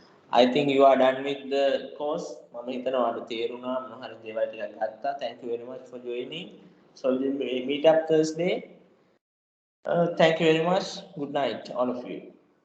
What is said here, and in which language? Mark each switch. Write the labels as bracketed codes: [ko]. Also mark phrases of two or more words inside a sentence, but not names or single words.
[en] I think you are done with the course. [si] මම හිතනවා අද තේරුණා මොන හරි දේවල් ටිකක් ගත්තා. [en] Thank you very much for joining. So we will meet up Thursday. Thank you very much. Good night, all of you.